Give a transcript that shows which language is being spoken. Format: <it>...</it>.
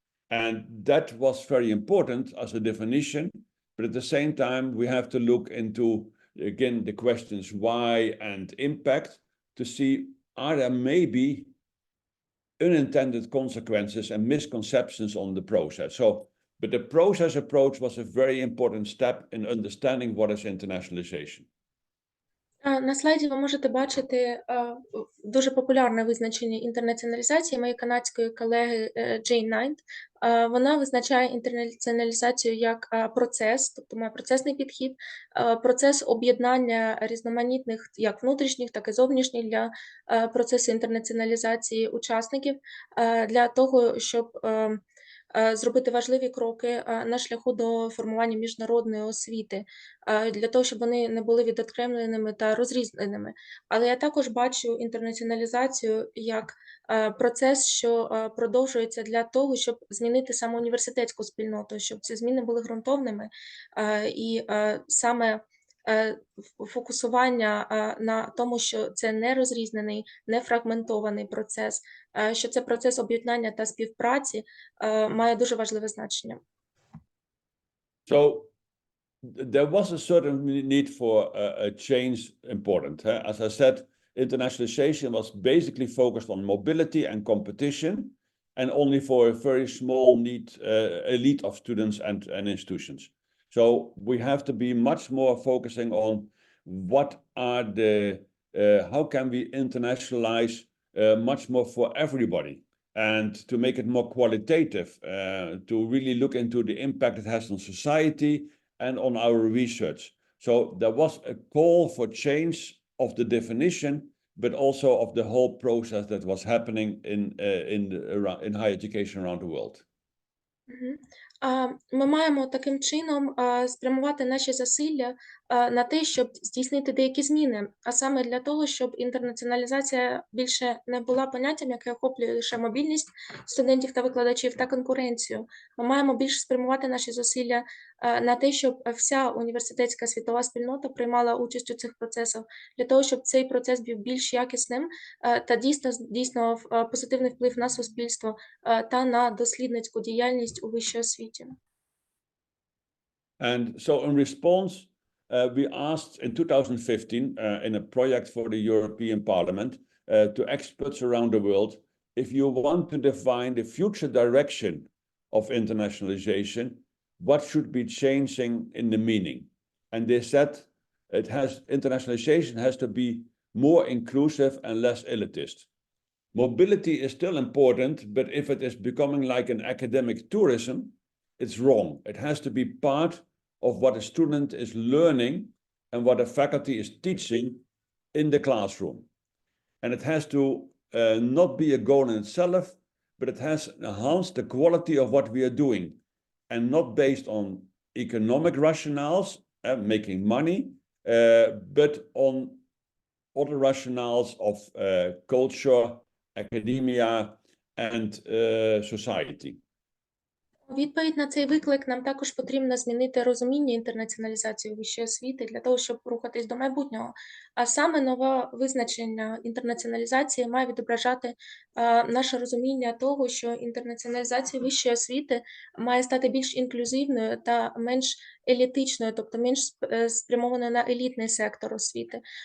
<en>And that was very important as a definition, but at the same time, we have to look into again, the questions why and impact to see are there maybe unintended consequences and misconceptions on the process. So, but the process approach was a very important step in understanding what is internationalization.</en> <uk>На слайді ви можете бачити дуже популярне визначення інтернаціоналізації моєї канадської колеги Джей Найт. Вона визначає інтернаціоналізацію як процес, тобто має процесний підхід, процес об'єднання різноманітних як внутрішніх, так і зовнішніх для процесу інтернаціоналізації учасників, для того, щоб зробити важливі кроки на шляху до формування міжнародної освіти, для того, щоб вони не були відокремленими та розрізненими. Але я також бачу інтернаціоналізацію як процес, що продовжується для того, щоб змінити саму університетську спільноту, щоб ці зміни були ґрунтовними, і саме фокусування на тому, що це не розрізнений, не фрагментований процес, що це процес об'єднання та співпраці, має дуже важливе значення.</uk> <en>So, there was a certain need for a change important. As I said, internationalization was basically focused on mobility and competition, and only for a very small elite of students and institutions. So we have to be much more focusing on what are the, how can we internationalize much more for everybody, and to make it more qualitative, to really look into the impact it has on society and on our research. So there was a call for change of the definition, but also of the whole process that was happening in higher education around the world. Мгм.</en> <uk>Ми маємо таким чином спрямувати наші зусилля на те, щоб здійснити деякі зміни, а саме для того, щоб інтернаціоналізація більше не була поняттям, яке охоплює лише мобільність студентів та викладачів та конкуренцію. Ми маємо більше спрямувати наші зусилля на те, щоб вся університетська світова спільнота приймала участь у цих процесах, для того, щоб цей процес був більш якісним та дійсно позитивний вплив на суспільство та на дослідницьку діяльність у вищій освіті.</uk> <en>And so in response, we asked in 2015 in a project for the European Parliament to experts around the world, if you want to define the future direction of internationalization, what should be changing in the meaning? And they said internationalization has to be more inclusive and less elitist. Mobility is still important, but if it is becoming like an academic tourism, it's wrong. It has to be part of what a student is learning and what a faculty is teaching in the classroom. And it has to not be a goal in itself, but it has enhanced the quality of what we are doing, and not based on economic rationales, making money, but on other rationales of culture, academia, and society.</en> <uk>У відповідь на цей виклик нам також потрібно змінити розуміння інтернаціоналізації вищої освіти для того, щоб рухатись до майбутнього. А саме нове визначення інтернаціоналізації має відображати наше розуміння того, що інтернаціоналізація вищої освіти має стати більш інклюзивною та менш елітичною, тобто менш спрямованою на елітний сектор освіти.</uk>